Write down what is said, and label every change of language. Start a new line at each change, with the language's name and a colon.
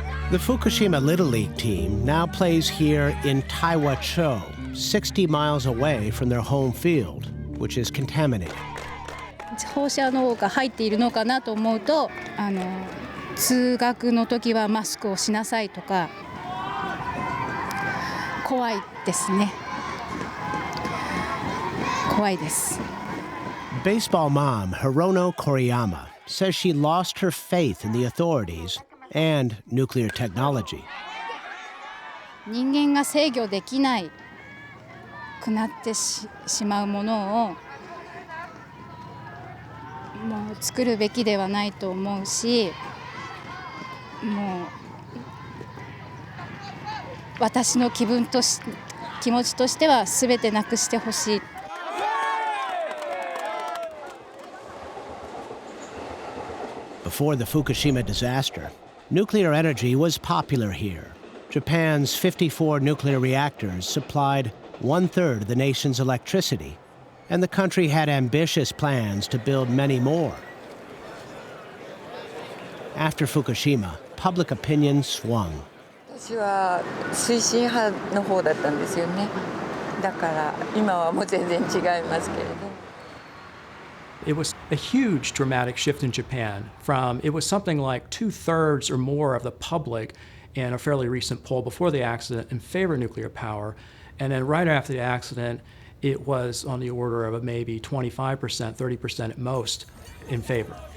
English: The Fukushima Little League team now plays here in Taiwacho, 60 miles away from their home field, which is contaminated.
Japanese: 放射能が入っているのかなと思うと、通学の時はマスクをしなさいとか、怖いですね。怖いです。
English: Baseball mom Hirono Koriyama says she lost her faith in the authorities and nuclear technology.
Japanese: 人間が制御できないくなってしまうものをもう作るべきではないと思うし、もう私の気持ちとしては全てなくしてほしい。
English: Before the Fukushima disaster, nuclear energy was popular here. Japan's 54 nuclear reactors supplied 1/3 of the nation's electricity, and the country had ambitious plans to build many more. After Fukushima, public opinion swung.
Japanese: 私は推進派の方だったんですよね。だから今はもう全然違いますけれど。
English: It was a huge dramatic shift in Japan from, it was something like 2/3 or more of the public in a fairly recent poll before the accident in favor of nuclear power. And then right after the accident, it was on the order of maybe 25%, 30% at most in favor.